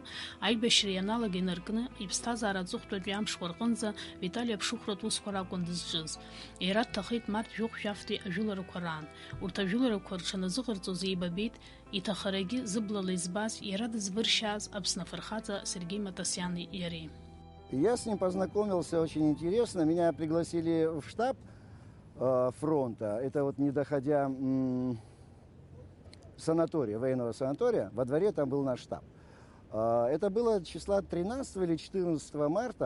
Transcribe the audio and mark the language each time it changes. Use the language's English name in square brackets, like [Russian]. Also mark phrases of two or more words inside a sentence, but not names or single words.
[Abkhazian] Аибашьра ианалага инаркны иԥсҭазаара аҵыхәтәатәи амшқәа рҟынӡа Витали аԥшыхәратә усқәа ракәын дызҿыз. Иара дҭахеит март жәохә-жәафтәи ажәыларақәа раан. Урҭ ажәыларақәа рҽаназыҟарҵоз еибабеит иҭахарагьы зыблала избаз иара дызвыршьааз Аԥсны афырхаҵа Сергеи Матасиани иареи. [Russian] Я с ним познакомился очень интересно. Меня пригласили в штаб фронта. Это вот не доходя санатория, военного санатория. Во дворе там был наш штаб. Это было числа 13 или 14 марта.